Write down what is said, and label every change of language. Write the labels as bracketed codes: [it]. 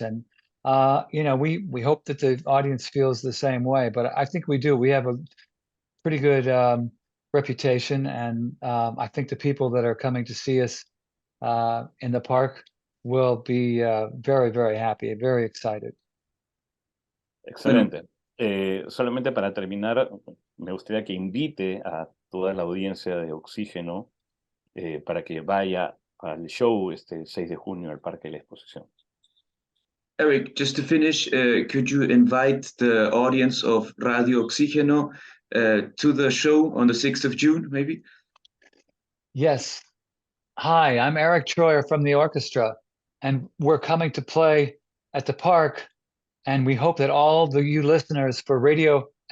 [en] And we hope that the audience feels the same way, but I think we do. We have a pretty good reputation, and I think the people that are coming to see us in the park will be very, very happy, very excited. [es] Excelente. Solamente para terminar, me gustaría que invite a toda la audiencia de Oxígeno para que vaya al show este 6 de junio al Parque de la Exposición. [en] Eric, just to finish, could you invite the audience of Radio Oxigeno to the show on the 6th of June, maybe? Yes. Hi, I'm Eric Troyer from the orchestra, and we're coming to play at the park, and we hope that all you listeners for Radio